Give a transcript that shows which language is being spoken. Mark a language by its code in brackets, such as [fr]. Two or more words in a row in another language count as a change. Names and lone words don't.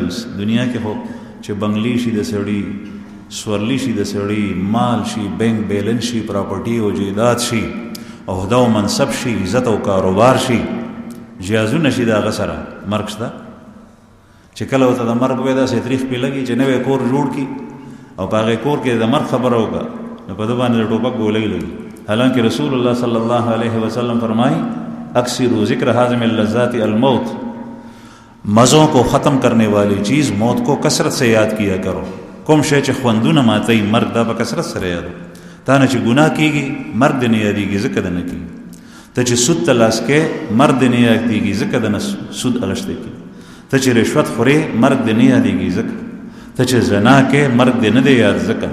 [ps] اوس دنیا کې خو چې بنگلې شي د سړي سورلی شي د سړي مال شي بینک بیلنس شي پراپرټي او جایداد شي عہده او منصب شي عزت او کاروبار شي جیازونه شي د هغه سره مرګ شته. چې کله ورته د مرګ وای داسې تریخ پې لګي چې نوی کور جوړ کړي او په هغې کور کې د مرګ خبره وکړه نو په ده باندې د ټوپک ګولۍ لګي. حالانکه رسول الله [ar] صلی الله علیه وسلم [ps] فرمائی [ar] اکثروا ذکر حازم اللذات الموت. [ur] مزوں کو ختم کرنے والی چیز موت کو کثرت سے یاد کیا کرو. [ps] کوم شی چې خوندونه ماتوي مرګ دا په کثرت سره یادو. تا نه چې ګناه کېږي مرګ دې نه یادېږي ځکه ده نه کېږي. ته چې سود ته لاس کې مرګ دې نه یادېږي ځکه ده نه سود الشتی کېږي. ته چې رشوت خورې مرګ دې نه یادېږي ځکه. ته چې زنا کې مرګ دې نه دی یاد ځکه.